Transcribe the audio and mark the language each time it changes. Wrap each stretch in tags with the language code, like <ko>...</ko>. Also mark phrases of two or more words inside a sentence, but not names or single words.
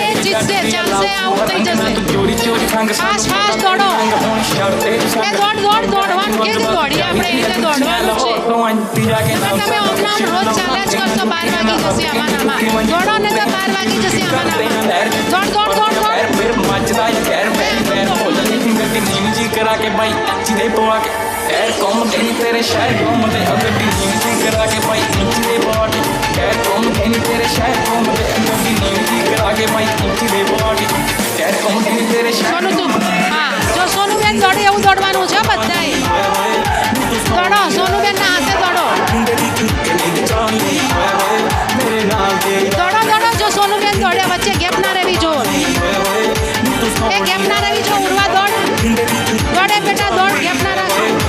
<gu>જીતશે ચાલશે આવું થઈ જશે ચોરી ચોરી સંગ</gu> <en>fast fast</en> <gu>દોડો એ દોડવાનું કે દોડીએ આપણે એટલે દોડવાનું છે તમે હમણાં રોજ ચાલ્યા જ કરશો 12 વાગી જશે આમાં દોડો ને તો 12 વાગી જશે આમાં દોડ</gu> <pa>ਫਿਰ ਮੱਚਦਾ ਏ ਪੈਰ ਪੈਰ ਭੁੱਲਦੀ ਨਹੀਂ ਗੱਡੀ ਨੀਵੀਂ ਜੀ ਕਰਾ ਕੇ ਬਾਈ ਇੰਚੀ ਦੇ ਪਵਾ ਕੇ ਐਰ ਘੁੰਮਦੇ ਨਹੀਂ ਤੇਰੇ ਸ਼ਹਿਰ ਘੁੰਮਦੇ ਗੱਡੀ ਨੀਵੀਂ ਜੀ ਕਰਾ ਕੇ ਬਾਈ ਇੰਚੀ ਦੇ ਪਵਾ ਕੇ ਐਰ ਘੁੰਮਦੇ ਨਹੀਂ ਤੇਰੇ ਸ਼ਹਿਰ ਘੁੰਮਦੇ ਗੱਡੀ ਨੀਵੀਂ ਜੀ ਕਰਾ ਕੇ ਬਾਈ ਇੰਚੀ ਦੇ ਪਵਾ ਕੇ ਐਰ ਘੁੰਮਦੇ ਨਹੀਂ ਤੇਰੇ ਸ਼ਹਿਰ</pa> <gu>સોનું તું હા જો સોનુબેન દોડે એવું દોડવાનું છે બધાએ દોડો સોનુબેન ના હાથે દોડો દોડો જો સોનુબેન દોડે વચ્ચે ગેપ ના રહેવી જો એ ગેપ ના રહેવી જો ઉર્વા દોડ દોડે બેટા દોડ ગેપ ના રાખો</gu>